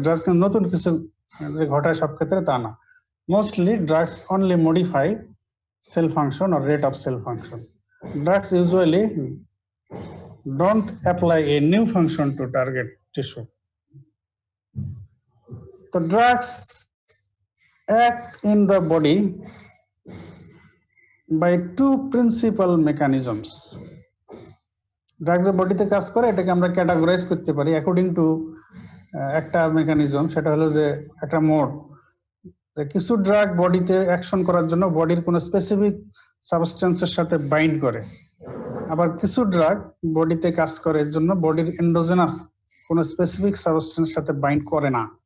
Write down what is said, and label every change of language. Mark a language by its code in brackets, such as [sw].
[bn] Drug নতুন কিছু যে ঘটায় সব ক্ষেত্রে তা না, [en] Mostly drugs only modify cell function or rate of cell function. Drugs usually don't apply a new function to target tissue. The drugs act in the body by two principal mechanisms. [bn] Drugs বডিতে কাজ করে, এটাকে আমরা categorise করতে পারি according to একটা mechanism, সেটা হলো যে একটা মোড। কিছু ড্রাগ বডিতে অ্যাকশন করার জন্য বডির কোনো স্পেসিফিক সাবস্টেন্সের সাথে বাইন্ড করে, আবার কিছু ড্রাগ বডিতে কাজ করার জন্য বডির এন্ডোজেনাস কোনো স্পেসিফিক সাবস্টেন্সের সাথে বাইন্ড করে না।